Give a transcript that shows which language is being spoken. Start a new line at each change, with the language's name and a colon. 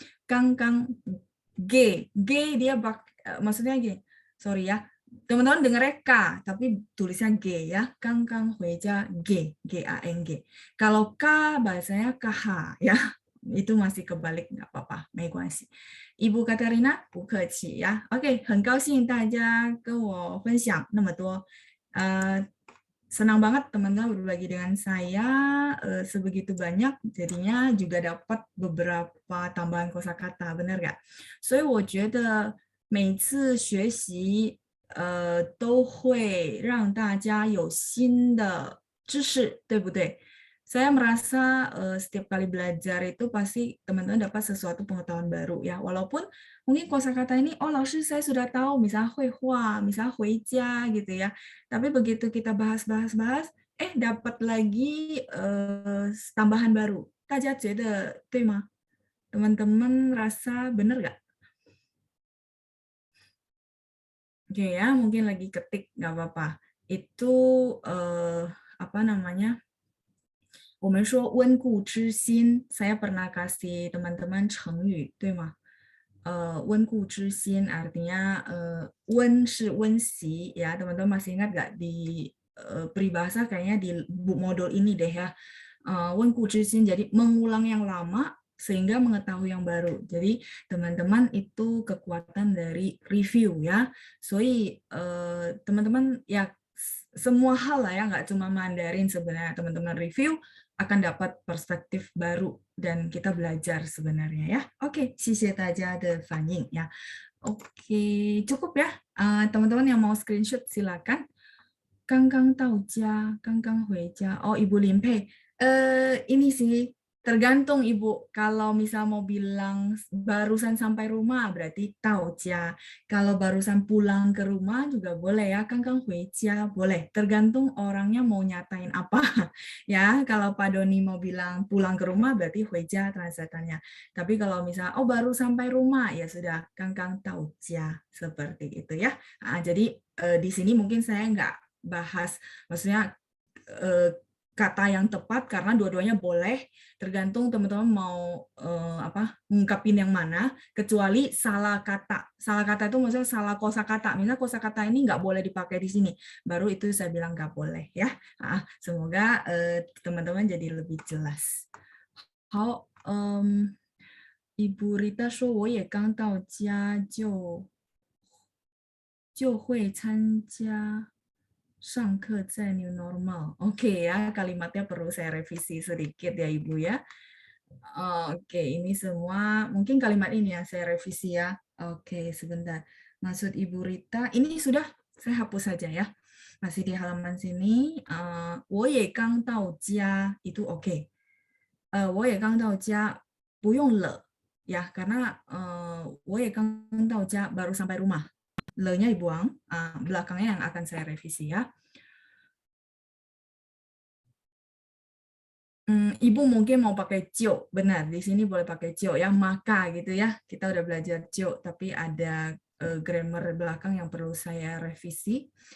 Indonesian: 刚刚 G dia maksudnya gini, sorry ya, teman-teman dengarnya K, tapi tulisnya G ya. Kang Hueja G, G-A-N-G. Kalau K bahasanya KH ya. Itu masih kebalik, nggak apa-apa,
Chinese: 没关系.
Indonesian: Ibu Katarina,
Chinese: 不客气
Indonesian: ya.
Chinese: Oke, 很高兴大家跟我分享那么多.
Indonesian: Senang banget teman-teman berbagi dengan saya sebegitu banyak, jadinya juga dapat beberapa tambahan kosakata, benar nggak?
Chinese: 所以我觉得每次学习都会让大家有新的知识，对不对？
Indonesian: Saya merasa setiap kali belajar itu pasti teman-teman dapat sesuatu pengetahuan baru ya. Walaupun mungkin kosakata ini, laoshi saya sudah tahu, misalnya huihua, misalnya huijia gitu ya. Tapi begitu kita bahas-bahas, dapat lagi tambahan baru.
Chinese: Daja jede, 对吗?
Indonesian: Teman-teman rasa benar nggak? Oke ya, mungkin lagi ketik, nggak apa-apa. Itu apa namanya?
Chinese: 我们说温故知新,
Indonesian: saya pernah kasih teman-teman 成语,
Chinese: 对吗?
Indonesian: 温故知新 artinya
Chinese: 温 是温习,
Indonesian: ya teman-teman masih ingat nggak di peribahasa kayaknya di modul ini deh ya. 温故知新, jadi mengulang yang lama sehingga mengetahui yang baru. Jadi teman-teman itu kekuatan dari review ya.
Chinese: 所以
Indonesian: teman-teman ya semua hal lah ya, nggak cuma Mandarin sebenarnya. Teman-teman review akan dapat perspektif baru dan kita belajar sebenarnya ya.
Chinese: Oke, 谢谢大家的反应 ya.
Indonesian: Oke, cukup ya. Teman-teman yang mau screenshot silakan.
Chinese: 刚刚到家,刚刚回家.Oh, Ibu Limpe.
Indonesian: Ini sih tergantung Ibu. Kalau misal mau bilang barusan sampai rumah berarti 到家. Kalau barusan pulang ke rumah juga boleh ya.
Chinese: 刚刚回家
Indonesian: boleh. Tergantung orangnya mau nyatain apa. Ya, kalau Pak Doni mau bilang pulang ke rumah berarti 回家 translatannya. Tapi kalau misal oh baru sampai rumah ya sudah
Chinese: 刚刚到家
Indonesian: seperti itu ya. Jadi di sini mungkin saya nggak bahas, maksudnya kata yang tepat karena dua-duanya boleh, tergantung teman-teman mau ngungkapin yang mana, kecuali salah kata. Salah kata itu maksudnya salah kosakata. Misalnya kosakata ini nggak boleh dipakai di sini, baru itu saya bilang nggak boleh ya. Semoga teman-teman jadi lebih jelas.
Chinese: 好，Ibu Rita 说我也刚到家就会参加上课在 new normal.
Indonesian: Oke ya, kalimatnya perlu saya revisi sedikit ya Ibu ya. Oke, ini semua mungkin kalimat ini ya saya revisi ya. Oke, sebentar. Maksud Ibu Rita, ini sudah saya hapus saja ya. Masih di halaman sini.
Chinese: 我也刚到家
Indonesian: itu oke.
Chinese: 我也刚到家不用了
Indonesian: ya karena
Chinese: 我也刚到家
Indonesian: baru sampai rumah. Le-nya dibuang, belakangnya yang akan saya revisi ya. Ibu mungkin mau pakai cio, benar. Di sini boleh pakai cio ya, maka gitu ya. Kita udah belajar cio, tapi ada grammar belakang yang perlu saya revisi.